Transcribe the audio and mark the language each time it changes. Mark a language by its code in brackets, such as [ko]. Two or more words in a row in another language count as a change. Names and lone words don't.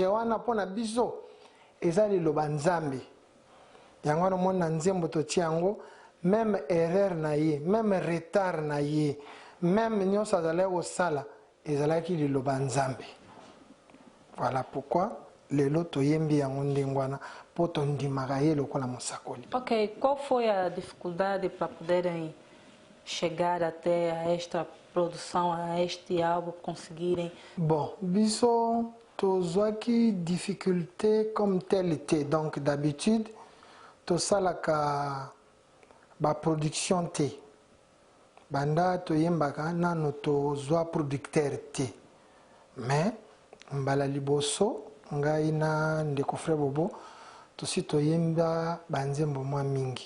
[ln] wana mpona biso eza liloba nzambe yango wana omoni na nzembo totia yango [fr] même erreur [ln] na ye [fr] même retard [ln] na ye même nyonso azalaki kosala ezalaki liloba nzambe [fr] voilà pourquoi [ln] lelo toyembi yango ndenge wana mpo tondimaka ye lokola mosakoli. [pt] Ok, qual foi a dificuldade para poderem chegar até a esta produção, a este álbum, conseguirem? [ln] Bon, biso tozwaki difficulté [fr] comme telle était. Donc d'habitude [ln] tosalaka ba production te. Banda toyembaka nano tozwa producteur te. Mais mbala liboso ngai na ndeko frère Bobo tosi toyemba banzembo mwa mingi.